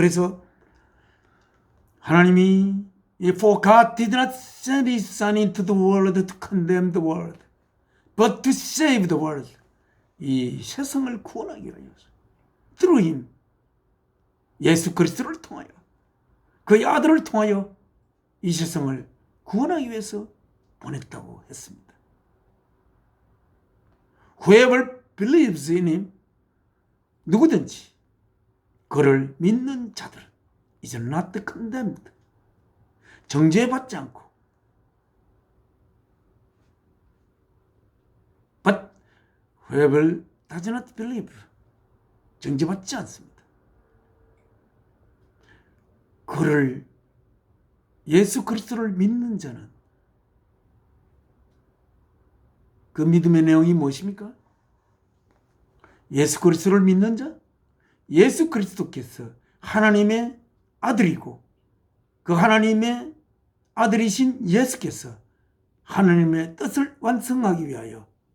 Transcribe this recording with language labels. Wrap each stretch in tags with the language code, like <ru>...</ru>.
<ko>그래서 하나님이</ko> <en>For God did not send His Son into the world to condemn the world, but to save the world.</en> <ko>이 세상을 구원하기 위하여서</ko> <en>Through Him,</en> <ko>예수 그리스도를 통하여, 그의 아들을 통하여 이 세상을 구원하기 위해서 보냈다고 했습니다.</ko> <en>Whoever believes in Him,</en> <ko>누구든지 그를 믿는 자들은</ko> <en>is not condemned,</en> <ko>정죄받지 않고,</ko> <en>but whoever does not believe,</en> <ko>정죄받지 않습니다. 그를 예수 그리스도를 믿는 자는 그 믿음의 내용이 무엇입니까? 예수 그리스도를 믿는 자, 예수 그리스도께서 하나님의 아들이고 그 하나님의 아들이신 예수께서 하나님의 뜻을 완성하기 위하여</ko>